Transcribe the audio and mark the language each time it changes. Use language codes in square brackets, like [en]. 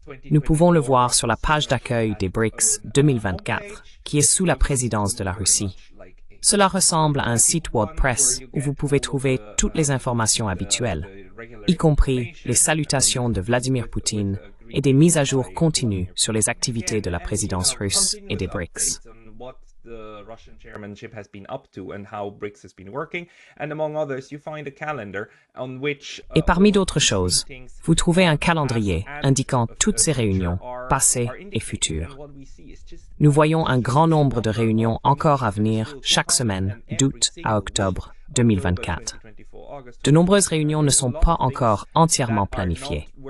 [fr] Nous pouvons le voir sur la page d'accueil des BRICS 2024, qui est sous la présidence de la Russie. Cela ressemble à un site WordPress où vous pouvez trouver toutes les informations habituelles, y compris les salutations de Vladimir Poutine et des mises à jour continues sur les activités de la présidence russe et des BRICS. [en] The Russian chairmanship has been up to and how BRICS has been working, and among others you find a calendar on which [fr] Et parmi d'autres choses, vous trouvez un calendrier indiquant toutes ces réunions, passées et futures. Nous voyons un grand nombre de réunions encore à venir chaque semaine, d'août à octobre 2024. De nombreuses réunions ne sont pas encore entièrement planifiées.